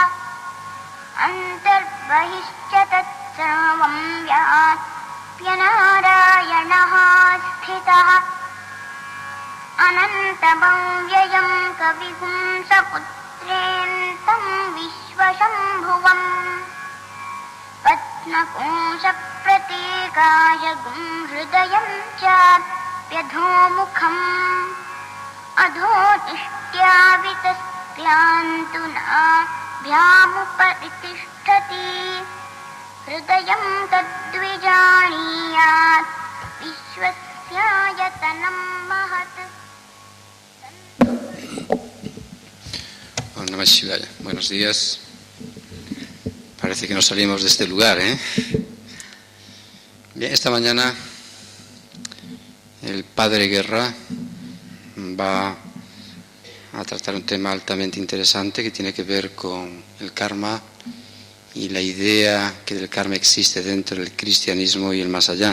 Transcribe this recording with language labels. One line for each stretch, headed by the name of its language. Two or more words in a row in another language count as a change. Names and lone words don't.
Sanskrit: अन्तर्बहिश्च तत्सर्वं व्याप्य नारायणः स्थितः अनन्तमव्ययं कविपुंसपुत्रेऽन्तं विश्वशम्भुवम् पद्मकोशप्रतीकायगुं हृदयं चाप्यधोमुखम् अधोनिष्ट्यावितस्यान्तु नाभ्यामुपरितिष्ठति हृदयं तद्विजानीयात् विश्वस्यायतनं महत्. ॐ नमः शिवाय.
Spanish: Buenos días. Parece que nos salimos de este lugar, ¿eh? Bien, esta mañana el Padre Guerra va a tratar un tema altamente interesante que tiene que ver con el karma y la idea que del karma existe dentro del cristianismo y el más allá.